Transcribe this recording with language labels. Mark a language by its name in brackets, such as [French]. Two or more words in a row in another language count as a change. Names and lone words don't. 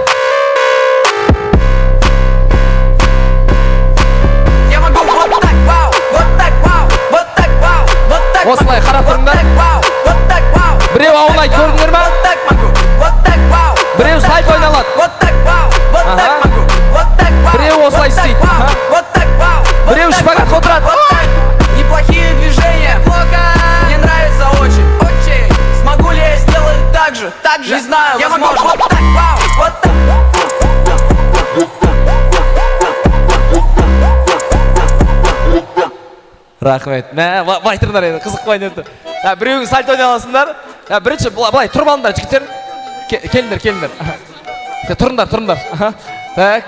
[Kazakh] Осылай қарап тұрыңдар. Біреу аунайды, көрдіңдер ма? Біреу сайт ойналады. Біреу осылай істейді. Біреу шпагат отырады. [Russian] Неплохие движения. Мне нравится очень. Смогу ли я сделать так же? Не знаю, я могу вот так. [Kazakh] Рахмет. Бай тұрыңдар енді, қызық қойын енді. Біреуің сальто ойналасыңдар. Бірінші, былай, тұрып алыңдар, жігіттер. Келіңдер. Тұрыңдар. Так.